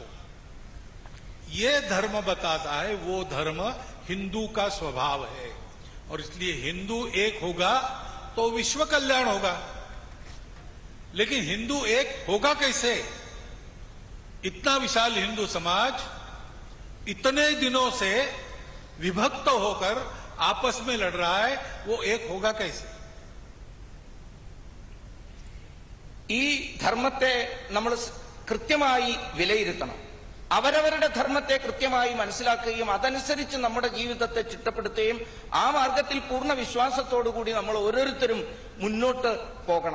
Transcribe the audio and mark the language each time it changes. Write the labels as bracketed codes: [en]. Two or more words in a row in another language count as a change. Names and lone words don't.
[hi] ये धर्म बताता है, वो धर्म हिंदू का स्वभाव है और इसलिए हिंदू एक होगा तो विश्व कल्याण होगा। लेकिन हिंदू एक होगा कैसे? इतना विशाल हिंदू समाज इतने दिनों से विभक्त होकर आपस में लड़ रहा है, वो एक होगा कैसे? [ml] ഈ ധർമ്മത്തെ നമ്മൾ കൃത്യമായി വിലയിരുത്തണം. അവരവരുടെ ധർമ്മത്തെ കൃത്യമായി മനസ്സിലാക്കുകയും അതനുസരിച്ച് നമ്മുടെ ജീവിതത്തെ ചിട്ടപ്പെടുത്തുകയും ആ മാർഗത്തിൽ പൂർണ്ണ വിശ്വാസത്തോടുകൂടി നമ്മൾ ഓരോരുത്തരും മുന്നോട്ട് പോകണം.